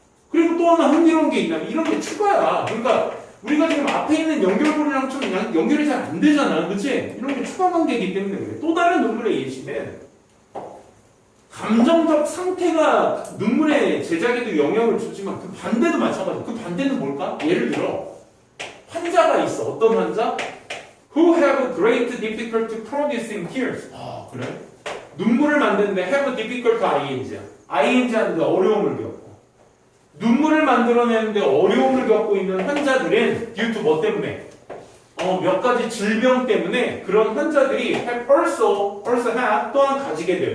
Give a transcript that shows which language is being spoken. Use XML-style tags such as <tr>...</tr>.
<ko>그리고 또 하나 흥미로운 게 있냐면 이런 게 추가야. 그러니까 우리가 지금 앞에 있는 연결고리랑 좀 연결이 잘 안 되잖아. 그치? 이런 게 추가 관계이기 때문에 그래. 또 다른 눈물의 예시는 감정적 상태가 눈물의 제작에도 영향을 주지만 그 반대도 마찬가지야. 그 반대는 뭘까? 예를 들어 환자가 있어. 어떤 환자?</ko> <en>Who have great difficulty producing tears.</en> <ko>아, 그래? 눈물을 만드는데</ko> <en>have difficult ing</en> <ko>야. ing 하는데 어려움을 겪고. 눈물을 만들어내는데 어려움을 겪고 있는 환자들은 due to 뭐 때문에? 몇 가지 질병 때문에 그런 환자들이</ko> <en>have also have</en> <ko>또한 가지게 돼.</ko>